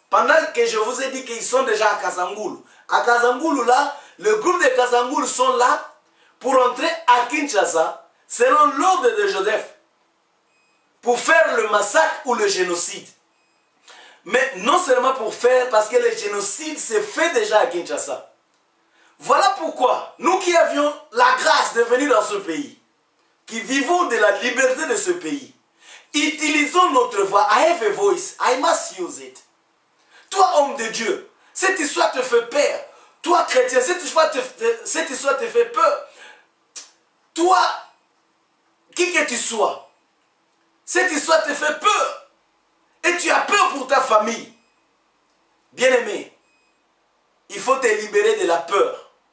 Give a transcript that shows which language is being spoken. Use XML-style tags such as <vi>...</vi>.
<fr>Pendant que je vous ai dit qu'ils sont déjà à Kazangulu. À Kazangulu, là, le groupe de Kazangulu sont là pour entrer à Kinshasa, selon l'ordre de Joseph, pour faire le massacre ou le génocide. Mais non seulement pour faire, parce que le génocide s'est fait déjà à Kinshasa. Voilà pourquoi, nous qui avions la grâce de venir dans ce pays, qui vivons de la liberté de ce pays, utilisons notre voix.</fr> <en>I have a voice, I must use it.</en> <fr>Toi, homme de Dieu, cette histoire te fait peur. Toi, chrétien, cette histoire te fait peur. Toi, qui que tu sois, cette histoire te fait peur. Et tu as peur pour ta famille. Bien-aimé, il faut te libérer de la peur.</fr>